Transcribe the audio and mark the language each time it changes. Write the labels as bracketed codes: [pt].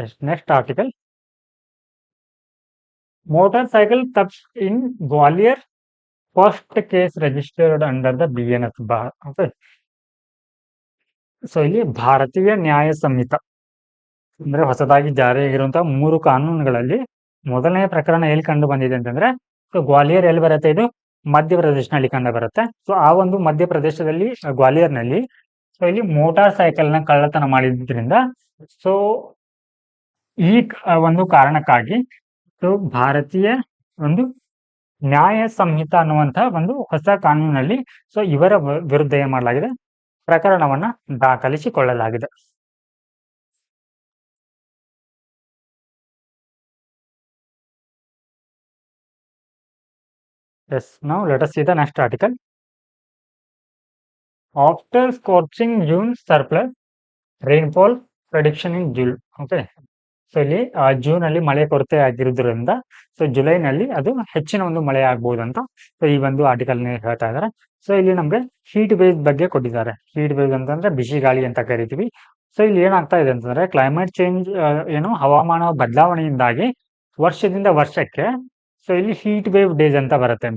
[en] Next article, motorcycle theft in Gwalior, first case registered under the BNS bar. Okay. [kn] So ಇಲ್ಲಿ ಭಾರತೀಯ ನ್ಯಾಯ ಸಂಹಿತ ಅಂದ್ರೆ ಹೊಸದಾಗಿ ಜಾರಿಯಾಗಿರುವಂತಹ 3 ಕಾನೂನುಗಳಲ್ಲಿ ಮೊದಲನೇ ಪ್ರಕರಣ ಎಲ್ಲಿ ಕಂಡು ಬಂದಿದೆ ಅಂತಂದ್ರೆ, ಸೊ ಗ್ವಾಲಿಯರ್ ಎಲ್ಲಿ ಬರುತ್ತೆ, ಇದು ಮಧ್ಯಪ್ರದೇಶನಲ್ಲಿ ಕಂಡು ಬರುತ್ತೆ. ಸೊ ಆ ಒಂದು ಮಧ್ಯಪ್ರದೇಶದಲ್ಲಿ ಗ್ವಾಲಿಯರ್ನಲ್ಲಿ ಸೊ ಇಲ್ಲಿ ಮೋಟಾರ್ ಸೈಕಲ್ ನ ಕಳ್ಳತನ ಮಾಡಿದ್ರಿಂದ ಸೊ ಈ ಒಂದು ಕಾರಣಕ್ಕಾಗಿ ಸೊ ಭಾರತೀಯ ಒಂದು ನ್ಯಾಯ ಸಂಹಿತ ಅನ್ನುವಂತಹ ಒಂದು ಹೊಸ ಕಾನೂನಲ್ಲಿ ಸೊ ಇವರ ವಿರುದ್ಧ ಏನ್ ಮಾಡಲಾಗಿದೆ, ಪ್ರಕರಣವನ್ನ ದಾಖಲಿಸಿಕೊಳ್ಳಲಾಗಿದೆ. [en] Yes, now let us see the next article. After scorching June surplus, rainfall prediction in July. Okay. [kn] So ಇಲ್ಲಿ ಜೂನ್ ಅಲ್ಲಿ ಮಳೆ ಕೊರತೆ ಆಗಿರೋದ್ರಿಂದ ಸೊ ಜುಲೈನಲ್ಲಿ ಅದು ಹೆಚ್ಚಿನ ಒಂದು ಮಳೆ ಆಗ್ಬಹುದು ಅಂತ ಸೊ ಈ ಒಂದು ಆರ್ಟಿಕಲ್ ಹೇಳ್ತಾ ಇದ್ದಾರೆ. ಸೊ ಇಲ್ಲಿ ನಮ್ಗೆ ಹೀಟ್ ವೇವ್ ಬಗ್ಗೆ ಕೊಟ್ಟಿದ್ದಾರೆ. ಹೀಟ್ ವೇವ್ ಅಂತಂದ್ರೆ ಬಿಸಿ ಗಾಳಿ ಅಂತ ಕರಿತೀವಿ. ಸೊ ಇಲ್ಲಿ ಏನಾಗ್ತಾ ಇದೆ ಅಂತಂದ್ರೆ ಕ್ಲೈಮೇಟ್ ಚೇಂಜ್ ಏನು ಹವಾಮಾನ ಬದಲಾವಣೆಯಿಂದಾಗಿ ವರ್ಷದಿಂದ ವರ್ಷಕ್ಕೆ ಸೊ ಇಲ್ಲಿ ಹೀಟ್ ವೇವ್ ಡೇಸ್ ಅಂತ ಬರುತ್ತೆ.